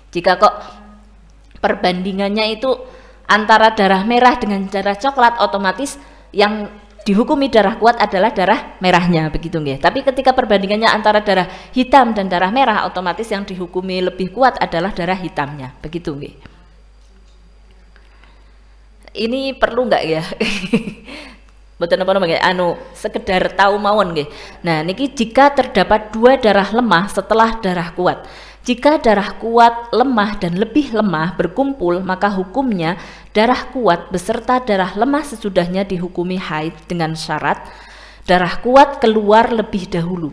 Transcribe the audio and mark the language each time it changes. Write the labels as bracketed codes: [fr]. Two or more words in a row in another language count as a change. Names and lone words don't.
[id] Jika kok perbandingannya itu antara darah merah dengan darah coklat, otomatis yang dihukumi darah kuat adalah darah merahnya, begitu nggih. Tapi ketika perbandingannya antara darah hitam dan darah merah, otomatis yang dihukumi lebih kuat adalah darah hitamnya, begitu nggih. Ini perlu nggak ya? Betul apa namanya? Sekedar tahu [jv] mawon nggih. [id] Nah, niki jika terdapat 2 darah lemah setelah darah kuat. Jika darah kuat, lemah, dan lebih lemah berkumpul, maka hukumnya darah kuat beserta darah lemah sesudahnya dihukumi haid dengan syarat darah kuat keluar lebih dahulu.